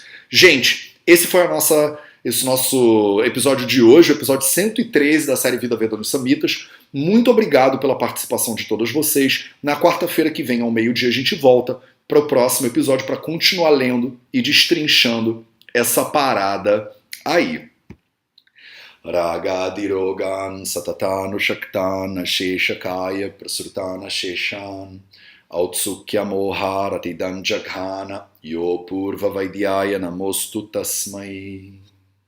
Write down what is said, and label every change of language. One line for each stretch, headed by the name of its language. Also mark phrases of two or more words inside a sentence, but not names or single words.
Portuguese: Gente, esse foi esse nosso episódio de hoje, o episódio 113 da série Vida Veda nos Samhitas. Muito obrigado pela participação de todos vocês. Na quarta-feira que vem, ao meio-dia, a gente volta para o próximo episódio para continuar lendo e destrinchando essa parada aí.
Sanskrit: Ragadirogan satatanu shaktan sheshakaya prasrutana sheshan autsukya moharati danjaghana yo purva vaidyaya namostu tasmai.